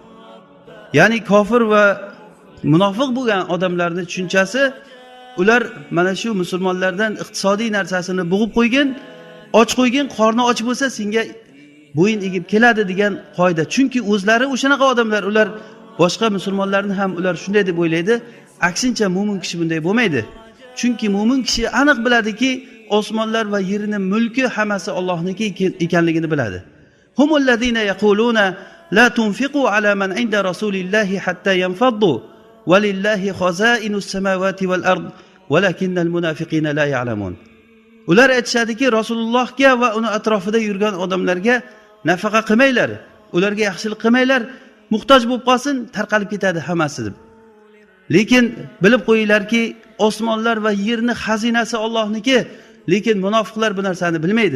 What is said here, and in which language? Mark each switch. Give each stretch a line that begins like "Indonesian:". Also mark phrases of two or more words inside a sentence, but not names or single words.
Uzbek: Ya'ni kofir va munofiq bo'lgan odamlarning tushunchasi, ular mana shu musulmonlardan iqtisodiy narsasini bug'ib qo'ygan, och qo'ygan, qorni och bo'lsa senga bo'yin egib keladi degan qoida. Chunki o'zlari o'shanaqa odamlar, ular boshqa musulmonlarni ham ular shunday deb o'ylaydi. Aksincha mu'min kishi bunday bo'lmaydi. Chunki mu'min kishi aniq biladiki, osmonlar va yerning mulki hammasi Allohniki ekanligini biladi.
Arabic: هم الذين يقولون لا تنفقوا على من عند رسول الله حتى ينفضوا ولله خزائن السماوات والأرض ولكن المنافقين لا يعلمون.
Uzbek: Ular aytishadiki, Rasulullohga va uni atrofida yurgan odamlarga nafaqa qilmanglar, ularga yaxshilik qilmanglar, muhtoj bo'lib qolsin, tarqalib ketadi hammasi deb. Lekin bilib qo'yinglarki, osmonlar va yerning xazinasi Allohniki, lekin munofiqlar bu narsani bilmaydi.